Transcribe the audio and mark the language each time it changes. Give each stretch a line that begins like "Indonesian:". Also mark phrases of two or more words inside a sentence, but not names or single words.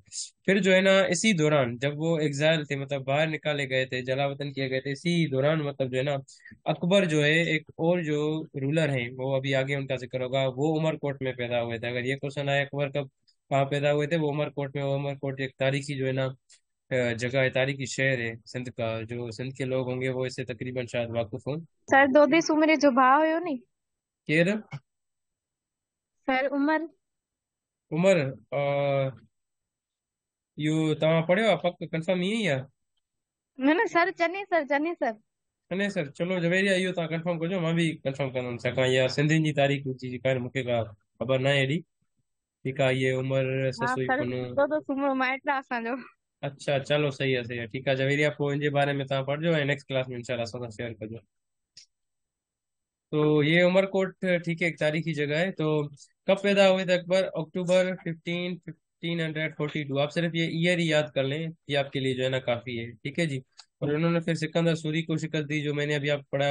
Urdu: پھر جو ہے نا اسی دوران جب وہ ایگزائل تھے، مطلب باہر نکالے گئے تھے، جلا وطن کیے گئے تھے، اسی دوران مطلب جو ہے نا اکبر جو ہے، ایک اور جو رولر ہیں، وہ ابھی آگے ان کا ذکر ہوگا، وہ عمرکوٹ میں پیدا ہوئے تھے. اگر یہ کویسچن آیا اکبر کب کہاں پیدا ہوئے تھے، وہ عمرکوٹ میں. وہ عمرکوٹ ایک تاریخی جو ہے نا جگہ ہے، تاریخی شہر ہے سندھ کا. جو سندھ کے لوگ ہوں گے وہ اس سے تقریباً شاید واقف ہوں. सर दो दिस मेरे जो भाव है नी
Sindhi: केर सर उमर उमर यू तव्हां पढ़ियो आहे पक कंफर्म ईअं ई आहे? न न सर सर अने सर चलो जवेरिया इहो तव्हां कंफर्म कजो, मां बि कंफर्म कंदुमि, छाकाणि इहा सिंधियुनि जी तारीख़ जी कान मूंखे का ख़बर न आहे एॾी। ठीकु आहे, इहे उमिरि हाँ ससुई सर पुनू। दो दो सुमो माइट असांजो। अच्छा चलो सही आहे ठीकु आहे जवेरिया, पोइ हिन जे बारे में तव्हां पढ़िजो ऐं
English: next class
Sindhi: में इंशाल्लाह असां सां शेयर कजो।
Urdu: تو یہ عمرکوٹ، ٹھیک ہے، ایک تاریخی جگہ ہے. تو کب پیدا ہوئے تھے اکبر؟ اکتوبر 1542. آپ صرف یہ ایئر ہی یاد کر لیں، یہ آپ کے لیے جو ہے نا کافی ہے، ٹھیک ہے جی. اور انہوں نے پھر سکندر سوری کو شکست دی، جو میں نے ابھی آپ کو پڑھایا.